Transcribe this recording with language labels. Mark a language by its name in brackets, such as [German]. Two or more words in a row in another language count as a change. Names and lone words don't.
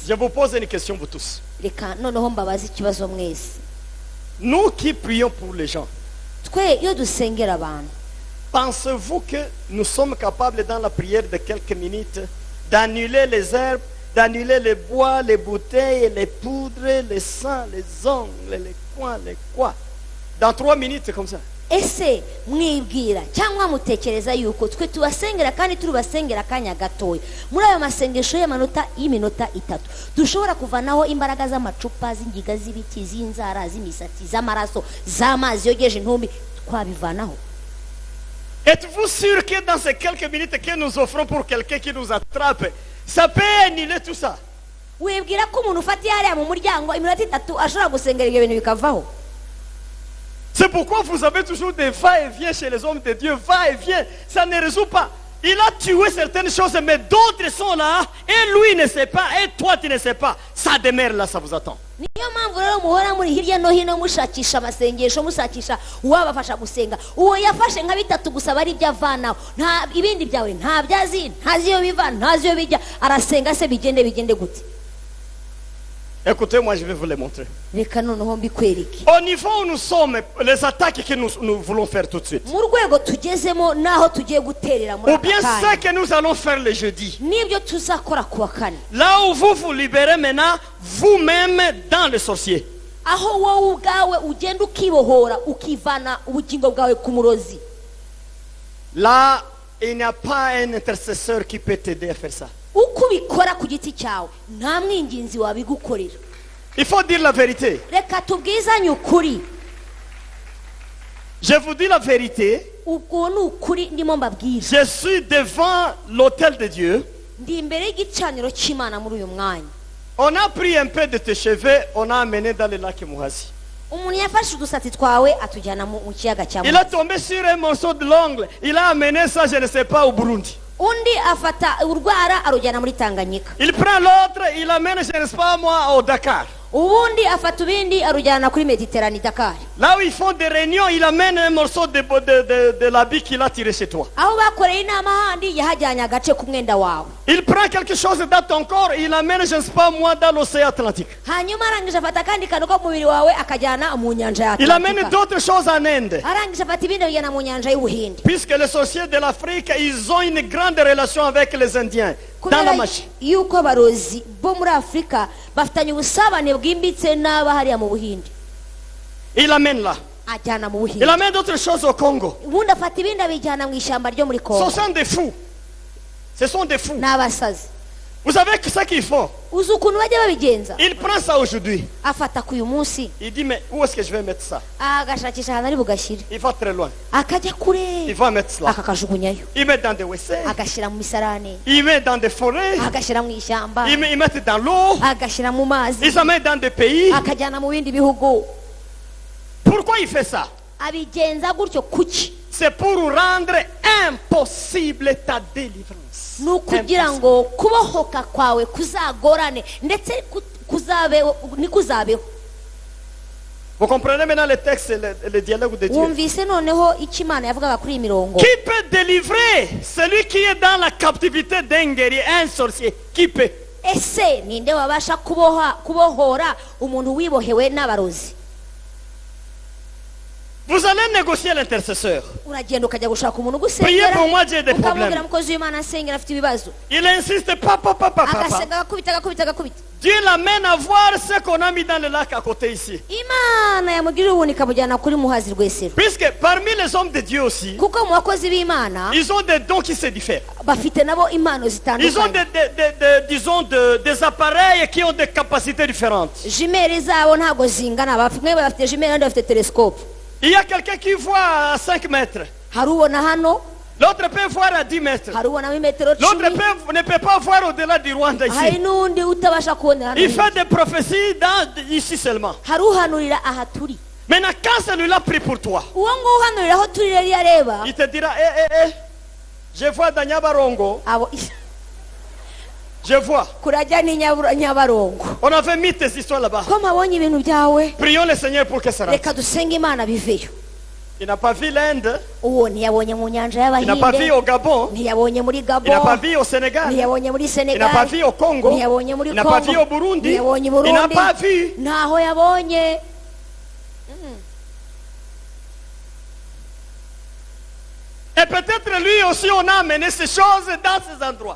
[French] Je vous pose une question, vous tous. [Kinyarwanda] reka noneho mbabaze ikibazo mwese. [French] Nous qui prions pour les gens, [Kinyarwanda] twe iyo dusengera abantu, [French] pensez-vous que nous sommes capables dans la prière de quelques minutes d'annuler les herbes, d'annuler les bois, les bouteilles, les poudres, les sangs, les ongles, les coins, les quoi? Dans 3 minutes comme ça. [Kinyarwanda] ese mwibwira cyangwa mutekereza yuko twe tubasengera kandi turubasengera akanya gatoya muri ayo masengesho y'iminota 3 dushobora kuvanaho imbaraga z'amacupa, z'ingiga, z'ibiti, z'inzara, z'imisatsi, z'amaraso, z'amazi yogeje intumbi? twabivanaho? [French] Êtes-vous sûr que dans ces quelques minutes que nous offrons pour quelqu'un qui nous attrape, ça peut annuler tout ça? [Kinyarwanda] wibwira ko umuntu ufatiye hariya mu muryango iminota 3 ashobora gusengera ibyo bintu bikavaho? [French] C'est pourquoi vous avez toujours des va-et-vient chez les hommes de Dieu, va-et-vient, ça ne résout pas. Il a tué certaines choses, mais d'autres sont là, et lui ne sait pas, et toi tu ne sais pas. Ça demeure là, ça vous attend. [Kinyarwanda] niyo mpamvu rero muhora muri hirya no hino mushakisha amasengesho, mushakisha uwabafasha gusenga. uwo yafashe nka 3 gusa bari ibyo avanaho, nta ibindi byawe nta byazi, ntazi iyo biva, ntazi iyo bijya, arasenga se bigende gute? [French] Écoutez, moi je vais vous les montrer. [Kinyarwanda] reka noneho mbikwereke. [French] Au niveau où nous sommes, les attaques que nous voulons faire tout de suite. [Kinyarwanda] mu rwego tugezemo naho tugiye guterera muri [French] Ou bien [Kinyarwanda] aka [French] ce [Kinyarwanda] kanya, [French] que nous allons faire le jeudi. [Kinyarwanda] nibyo tuzakora kuwa kane, [French] Là où vous vous libérez maintenant, vous-même dans le sorcier. [Kinyarwanda] aho wowe ubwawe ugenda ukibohora ukivana ubugingo bwawe ku murozi. [French] Là, il n'y a pas un intercesseur qui peut t'aider à faire ça. [Kinyarwanda] uko ubikora ku giti cyawe nta mwinginzi wabigukorera. [French] Il faut dire la vérité. [Kinyarwanda] reka tubwizanye ukuri. [French] Je vous dis la vérité. [Kinyarwanda] ubwo ni ukuri ndimo mbabwira. [French] Je suis devant l'autel de Dieu. [Kinyarwanda] ndi imbere y'igicaniro cy'Imana muri uyu mwanya. [French] On a pris un peu de tes cheveux, on a amené dans le lac Muhazi. [Kinyarwanda] umuntu yafashe udusatsi twawe atujyana mu kiyaga cya [French] Il a tombé sur un morceau de l'ongle. Il a amené ça, je ne sais pas, au Burundi. [Kinyarwanda] undi afata urwara arujyana muri Tanganyika. [French] Il prend l'autre, il l'amène, je ne sais pas moi, au Dakar. [Kinyarwanda] ubundi afata ubindi arujyana kuri Méditerranée Dakar. [French] Là où ils font des réunions, il amène un morceau de l'habit qu'il a tiré chez toi. [Kinyarwanda] aho bakoreye inama handi yahajyanye agace k'umwenda wawe. [French] Il prend quelque chose dans ton corps, il l'amène, je ne sais pas moi, dans l'océan Atlantique. [Kinyarwanda] hanyuma arangije afata akandi kantu ko mu mubiri wawe akajyana mu nyanja ya [French] Il amène [Kinyarwanda] Atlantika. [French] d'autres choses en Inde. [Kinyarwanda] arangije afata ibindi abijyana mu nyanja y'Ubuhinde. [French] Puisque les sorciers de l'Afrique, ils ont une grande relation avec les Indiens. Dans la [Kinyarwanda] kubera [French] machine. [Kinyarwanda] yuko abarozi bo muri Afurika bafitanye ubusabane bwimbitse n'aba hariya mu Buhinde. [French] Il l'amène là. [Kinyarwanda] ajyana mu [French] Il [Kinyarwanda] Buhinde. [French] amène d'autres choses au Congo. [Kinyarwanda] ubundi afata ibindi abijyana mu ishyamba ryo muri [French] Ce [Kinyarwanda] Kongo. [French] sont des fous. Ce sont des fous. [Kinyarwanda] n'abasazi. [French] Vous savez ce qu'ils font? [Kinyarwanda] uzi ukuntu bajya babigenza. [French] Il prend ça aujourd'hui. [Kinyarwanda] afata ku uyu munsi [French] Il dit, mais où est-ce que je vais mettre ça? [Kinyarwanda] agashakisha ahantu ari bugashyire. [French] Il va très loin. [Kinyarwanda] akajya [French] Il [Kinyarwanda] kure [French] va mettre cela. [Kinyarwanda] akakajugunyayo. [French] Il met dans des WC. [Kinyarwanda] agashyira mu misarane. [French] Il met dans des forêts. [Kinyarwanda] agashyira mu ishyamba. [French] Il met dans l'eau. [Kinyarwanda] agashyira mu mazi. [French] Il s'en met dans des pays. [Kinyarwanda] akajyana mu bindi bihugu. [French] Pourquoi il fait ça? [Kinyarwanda] abigenza gutyo kuki. [French] C'est pour rendre impossible ta délivrance. [Kinyarwanda] ni ukugira ngo kubohoka kwawe kuzagorane ndetse kuzabeho. [French] Vous comprenez maintenant le texte et le dialogue de Dieu? [Kinyarwanda] wumvise noneho icyo Imana yavugaga kuri iyi mirongo. [French] Qui peut délivrer celui qui est dans la captivité d'un guerrier, un sorcier? Qui peut? [Kinyarwanda] ese ninde wabasha kubohora umuntu wibohewe n'abarozi? [French] Vous allez négocier l'intercesseur. [Kinyarwanda] uragenda ukajya gushaka umuntu [French] Priez [Kinyarwanda] ugusengera [French] pour moi, j'ai des [Kinyarwanda] ukamubwira [French] problèmes. [Kinyarwanda] umukozi w'Imana nsengera afite ibibazo. [French] Il insiste, papa. [Kinyarwanda] agasenga agakubita. [French] Dieu l'amène à voir ce qu'on a mis dans le lac à côté ici. [Kinyarwanda] Imana yamugirira ubuntu ikamujyana kuri Muhazi Rwesero. [French] Puisque parmi les hommes de Dieu aussi, [Kinyarwanda] kuko mu bakozi b'Imana [French] ils ont des dons qui se diffèrent. [Kinyarwanda] bafite nabo impano [French] Ils ont [Kinyarwanda] zitandukanye. [French] disons, des appareils qui ont des capacités différentes. [Kinyarwanda] jimeri zabo ntabwo zingana. bamwe bafite jimeri abandi bafite telescope. [French] Il y a quelqu'un qui voit à 5 mètres. [Kinyarwanda] hari ubona hano, [French] L'autre peut voir à 10 mètres. [Kinyarwanda] hari ubona muri metero [French] L'autre [Kinyarwanda] 10. [French] ne peut pas voir au-delà du Rwanda [Kinyarwanda] hari [French] ici. [Kinyarwanda] n'undi utabasha kubonera hano [French] Il [Kinyarwanda] hirya. [French] fait des prophéties ici seulement. [Kinyarwanda] hari uhanurira aha turi. [French] Maintenant, quand celui-là prie pour toi, [Kinyarwanda] uwo nguwo uhanurira aho turi rero iyo areba [French] il te dira, je vois dans Nyabarongo, [Kinyarwanda] abo [French] je vois. [Kinyarwanda] kurajya ni Nyabarongo. [French] On avait mis tes histoires là-bas. [Kinyarwanda] ko mpabonye ibintu byawe, [French] Prions le Seigneur pour que ça rentre. [Kinyarwanda] reka dusenge Imana biveyo. [French] Il n'a pas vu l'Inde, [Kinyarwanda] uwo ntiyabonye mu nyanja [French] il n'a pas vu [Kinyarwanda] y'Abahinde, [French] au Gabon, [Kinyarwanda] ntiyabonye muri [French] il n'a pas [Kinyarwanda] Gabon, [French] vu au Sénégal, [Kinyarwanda] ntiyabonye muri [French] il n'a pas [Kinyarwanda] Senegal, [French] vu au Congo, [Kinyarwanda] ntiyabonye muri [French] il n'a pas vu au [Kinyarwanda] Congo, [French] Burundi, [Kinyarwanda] ntiyabonye [French] il n'a [Kinyarwanda] Burundi, [French] pas vu. [Kinyarwanda] ntaho yabonye. [French] Et peut-être lui aussi on a amené ces choses dans ces endroits.